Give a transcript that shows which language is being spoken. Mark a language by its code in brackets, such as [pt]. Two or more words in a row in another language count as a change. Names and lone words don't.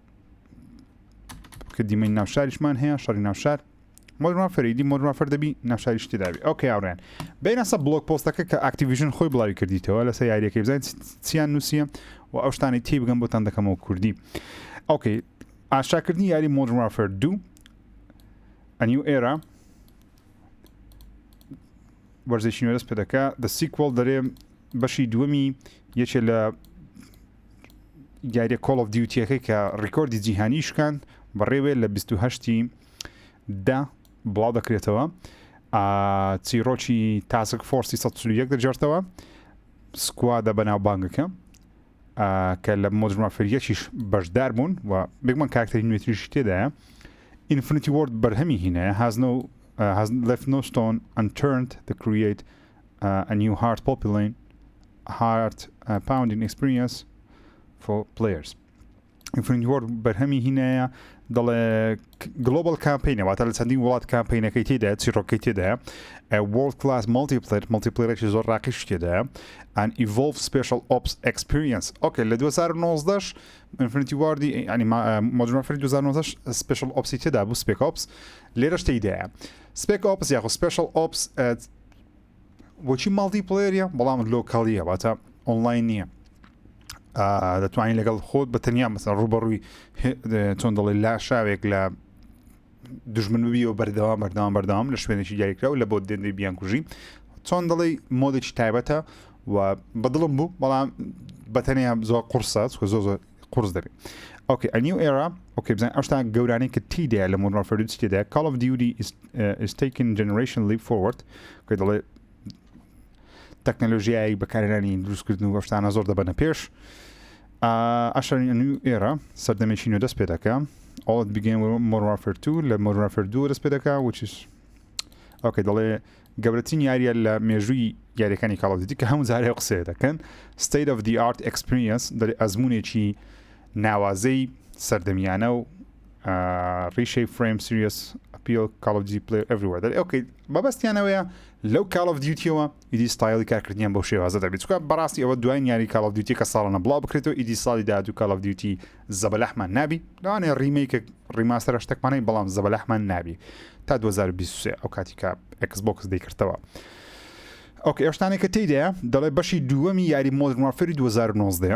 [ckb] کە دیمەی ناوشاریشمان هەیە شەڕی ناوشار مۆدرن وارفێری مۆدرن وارفێر دەبی ناوشاریش تێداوی ئەوکەی هاوڕێیان بینەسە بلۆگ پۆستەکە کە ئاکتیڤیژن خۆی بڵاوی کردیتەوە لەسەر یاریەکەی بزانین چیان نووسیە و ئەو شتانی تێ بگەم بۆتان دەکەمەوە کوردی ئۆکەی ئاشاکردنی یاری مۆدرن وارفێر 2 [en] A new era [ckb] وەرزشی نوێ دەست پێ دەکا [en] The sequel [ckb] دەرێ بەشی دووەمی یەکێ لە یاریە Call of Duty-ەکەی کە ڕیکۆردی جیهانی شکان بەڕێوێ لە 28 دا بڵاو دەکرێتەوە چیرۆکی تاسک فۆرسی 131 دەجارتەوە سکوادە بەناو بانگەکە کە لە مۆدرن وارفێر یەکیش بەشدار بوون و بێگومان کاراکتەری نوێتریشی تێدایە Infinity Ward بەرهەمی هینەیە [en] has left no stone unturned to create a new heart-pounding experience for players. [ckb] Infinity Ward بەرهەمی هینەیە دەڵێ [en] global campaign [ckb] واتە لە چەندین وڵات کامپینەکەی تێدایە چیرۆکەی تێدایە [en] world class multiplayer [ckb] زۆر ڕاقیش تێدایە [en] and evolve special ops experience [ckb] ئۆکێ لە 2019 Infinity Ward ینی مۆدرن وارفێر 2019 [en] special ops [ckb] تێدا بوو [en] spec ops [ckb] لێرەش تێدایە [en] spec ops [ckb] یاخۆ [en] special ops [ckb] بۆچی multiplayer بەڵام لۆکاڵیە واتە ئۆنلاین نییە دەتوانین لەگەڵ خۆت بە تەنیا مەسەن ڕوبەڕووی چۆن دەڵێ لا شاوێک لە دژمن ببیەوە بەردەوام لە شوێنێکی دیاریکراوە لە بۆ دێندەی بیان کوژی چۆن دەڵێ مۆدێکی تایبەتە و بەدڵم بوو بەڵام بە تەنیا زۆر قورسە زۆر قورس دەبێت ئۆکێ [en] a new era [ckb] ئۆکێ بزانین ئەو شتا گەورانەی کە تێدایە لە مۆدرن وارفێر 2 تێدایە [en] Call of Duty is taking generation leap forward [ckb] کە دەڵێ تەکنەلۆژیایی بەکارهێنانی دروستکردن و شتانە زۆر دەبەنە پێش ئاشارین [en] new era [ckb] سەردەمێکی نوێ دەست پێ دەکا all [en] it began with Modern Warfare 2 [ckb] لە Modern Warfare 2 دەست پێ دەکا [en] which is [ckb] ئۆکێ دەڵێ گەورەترین یاریە لە مێژووی یاریەکانی Call of Duty کە هەموو جارێ قسە دەکەن [en] state of the art experience [ckb] دەڵێ ئەزمونێکی ناوازەی سەردەمیانە و [en] reshape frame serious appeal Call of Duty player everywhere [ckb] دەڵێ ئۆکێ بەبەستیانەوەیە لەو Call of Duty-ەوە ئیدی ستایلی کارکردنیان بەو شێوازە دەبێت چونکە بەڕاستی ئەوە دوای یاری Call of Duty کە ساڵانە بڵاو بکرێتەوە ئیدی ساڵی داهاتوو Call of Duty زەبەلەحمان نابی لەوانەیە ریمەیکە ڕیماستەرە شتێکمانەی بەڵام زەبەلەحمان نابی تا 2023 ئەو کاتی کە Xbox دەیکردەوە ئۆکێ ئەو شتانێک کە تێدایە دەڵێ بەشی دووەمی یاری مۆدرن وارفێری 2019